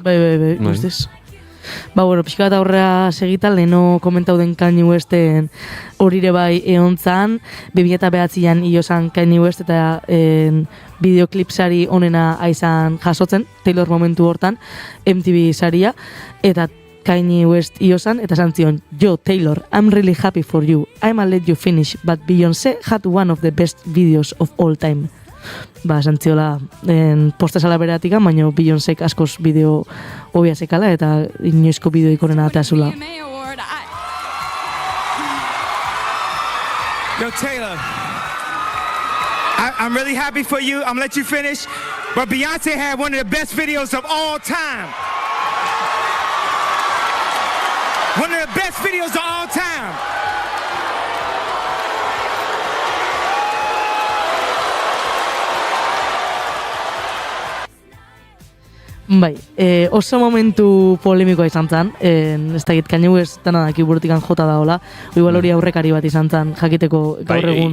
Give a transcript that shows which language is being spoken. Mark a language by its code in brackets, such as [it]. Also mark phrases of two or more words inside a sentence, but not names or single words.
[eu] Bai, guztiz. Pixka bat aurrera segitan, leheno komentau den Kanye Westen horire bai eontzan, 2009an iozan Kanye West eta bideoklipsari onena aizan jasotzen, Taylor momentu hortan, MTV saria, eta Kanye West iozan, eta santzion, [en] yo, Taylor, I'm really happy for you, I'ma let you finish, but Beyoncé had one of the best videos of all time. [eu] Santziola postezala beratika, baina Beyoncék askoz bideo hobia zekala eta inoizko bideo ikonena ateazula. [en] Yo, Taylor, I'm really happy for you. I'm gonna let you finish. But Beyonce had one of the best videos of all time. One of the best videos of all time. [eu] Bai, oso momentu polemikoa izan zen, ez dakit Kanye West dana daki burutikan jota daola, igual hori aurrekari bat izan zen, jakiteko gaur egun.